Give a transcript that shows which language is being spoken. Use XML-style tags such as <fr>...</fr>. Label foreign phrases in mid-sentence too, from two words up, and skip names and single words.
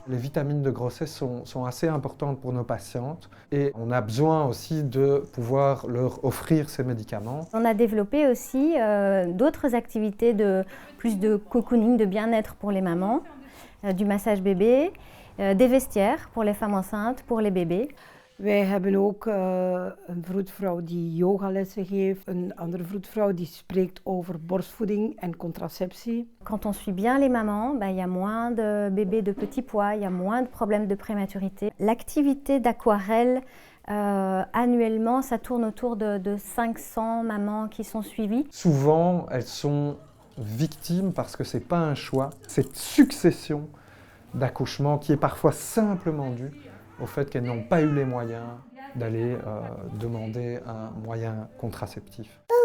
<fr>Les vitamines de grossesse sont assez importantes pour nos patientes et on a besoin aussi de pouvoir leur offrir ces médicaments. On a développé aussi d'autres activités plus de cocooning, de bien-être pour les mamans, du massage bébé, des vestiaires pour les femmes enceintes, pour les bébés.</fr> <nl>Wij hebben ook een vroedvrouw die yogalessen geeft, een andere vroedvrouw die spreekt over borstvoeding en contraceptie.</nl> <fr>Quand on suit bien les mamans, il y a moins de bébés de petit poids, il y a moins de problèmes de prématurité. L'activité d'aquarelle, annuellement, ça tourne autour de 500 mamans qui sont suivies. Souvent, elles sont victimes parce que ce n'est pas un choix, cette succession d'accouchements qui est parfois simplement due au fait qu'elles n'ont pas eu les moyens d'aller demander un moyen contraceptif.</fr>